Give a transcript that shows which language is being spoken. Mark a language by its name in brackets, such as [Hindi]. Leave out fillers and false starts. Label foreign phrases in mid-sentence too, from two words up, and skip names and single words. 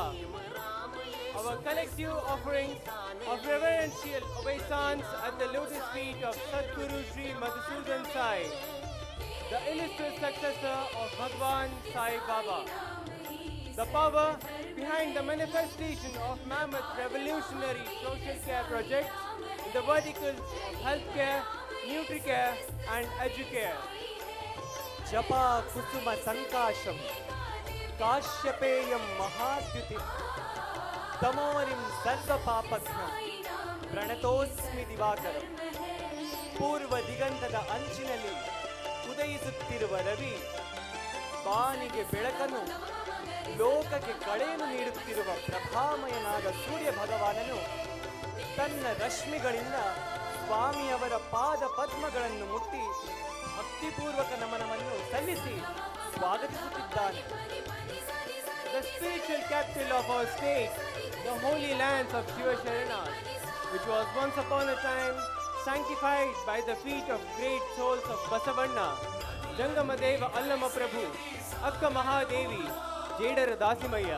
[English] Our collective offerings of reverential obeisance at the lotus feet of Sadguru Shri Madhusudan Sai, the illustrious successor of Bhagwan Sai Baba. The power behind the manifestation of mammoth revolutionary social care projects in the verticals of healthcare, nutricare and educare. [Sanskrit] जपा कुसुम संकाशं काश्यपेयं महाद्युतिम् तमोरिं सर्व पापघ्नं प्रणतोऽस्मि दिवाकरम्. [Kannada] ಪೂರ್ವ ದಿಗಂತ ದ ಅಂಚಿನಲ್ಲಿ ಉದಯಿಸುತ್ತಿರುವ ರವಿ ಬಾನಿಗೆ ಬೆಳಕನ್ನು, ಲೋಕಕ್ಕೆ ಕಳೆಯನ್ನು ನೀಡುತ್ತಿರುವ ಪ್ರಭಾಮಯನಾದ ಸೂರ್ಯ ಭಗವಾನನು ತನ್ನ ರಶ್ಮಿಗಳಿಂದ ಸ್ವಾಮಿಯವರ ಪಾದ ಪದ್ಮಗಳನ್ನು ಮುಟ್ಟಿ ಭಕ್ತಿಪೂರ್ವಕ ನಮನವನ್ನು ಸಲ್ಲಿಸಿ ಸ್ವಾಗತಿಸುತ್ತಿದ್ದಾನೆ. [English] The spiritual capital of our state, the holy lands of Shiva Sharanas, which was once upon a time sanctified by the feet of great souls of Basavanna, Jangamadeva Allama Prabhu, Akka Mahadevi, Jedara Dasimaya.